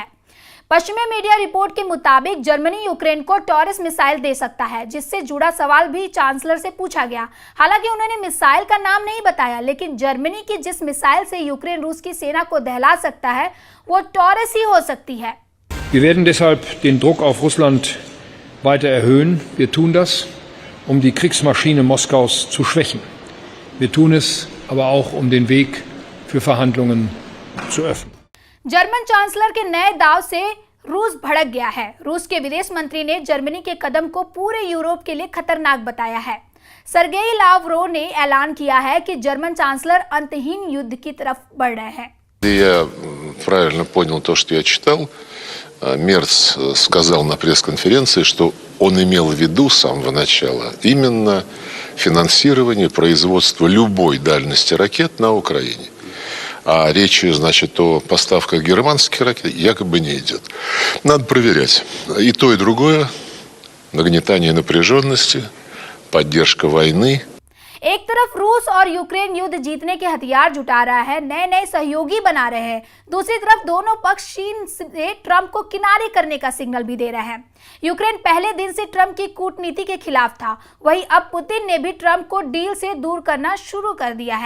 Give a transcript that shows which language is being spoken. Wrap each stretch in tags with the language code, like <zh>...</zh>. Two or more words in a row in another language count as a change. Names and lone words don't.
<hi>पश्चिमी मीडिया रिपोर्ट के मुताबिक जर्मनी यूक्रेन को टॉरस मिसाइल दे सकता है, जिससे जुड़ा सवाल भी चांसलर से पूछा गया। हालांकि उन्होंने मिसाइल का नाम नहीं बताया, लेकिन जर्मनी की जिस मिसाइल से यूक्रेन रूस की सेना को दहला सकता है वो टॉरस ही हो सकती है।</hi> <de>Wir werden deshalb den Druck auf Russland weiter erhöhen. Wir tun das, um die Kriegsmaschine Moskaus zu schwächen. Wir tun es aber auch, um den Weg für Verhandlungen zu öffnen.</de> <hi>जर्मन चांसलर के नए दाव से रूस भड़क गया है। रूस के विदेश मंत्री ने जर्मनी के कदम को पूरे यूरोप के लिए खतरनाक बताया है। सर्गेई लावरोव ने ऐलान किया है कि जर्मन चांसलर अंतहीन युद्ध की तरफ बढ़ रहे हैं।</hi> <ru>Я правильно понял то, что я читал. Мерц сказал на пресс-конференции, что он имел в виду с самого начала именно финансирование производства любой дальности ракет на Украине. А речи, значит, о поставках германских ракет якобы не идет. Надо проверять. И то, и другое. Нагнетание напряженности, поддержка वойны.</ru> <hi>एक तरफ रूस और यूक्रेन युद्ध जीतने के हथियार जुटा रहा है, नए नए सहयोगी बना रहे हैं। दूसरी तरफ दोनों पक्ष चीन से ट्रंप को किनारे करने का सिग्नल भी दे रहे हैं। यूक्रेन पहले दिन से ट्रंप की कूटनीति के खिलाफ था, वहीं अब पुतिन ने भी ट्रंप को डील से दूर करना शुरू कर दिया है।</hi>